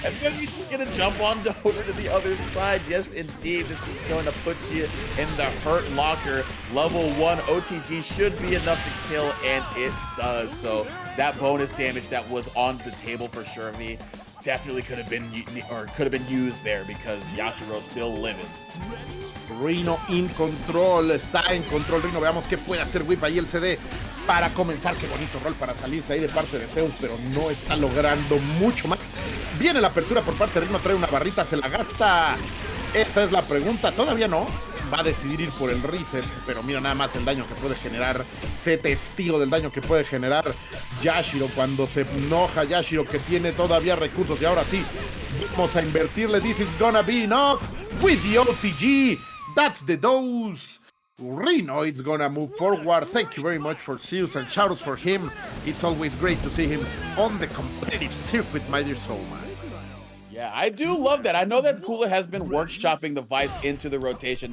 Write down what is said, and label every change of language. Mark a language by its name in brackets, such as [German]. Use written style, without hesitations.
[English] And then he's just gonna jump on over to the other side. Yes, indeed, this is going to put you in the hurt locker. Level 1 OTG should be enough to kill, and it does. So that bonus damage that was on the table for Shermie definitely could have been used there, because Yashiro's still living. Rino in control, [Spanish] está en control Rino. Veamos qué puede hacer Whip ahí el CD para comenzar. Qué bonito rol para salirse ahí de parte de ZEUS, pero no está logrando mucho más. Viene la apertura por parte de Rino, trae una barrita, se la gasta. Esa es la pregunta, todavía no. Va a decidir ir por el reset, pero mira nada más el daño que puede generar. Sé testigo del daño que puede generar Yashiro cuando se enoja. Yashiro, que tiene todavía recursos, y ahora sí, vamos a invertirle. [English] This is gonna be enough with the OTG. That's the dose. Rino is gonna move forward. Thank you very much for ZEUS, and shoutouts for him. It's always great to see him on the competitive circuit, my dear soul man. Yeah, I do love that. I know that Kula has been workshopping the Vice into the rotation.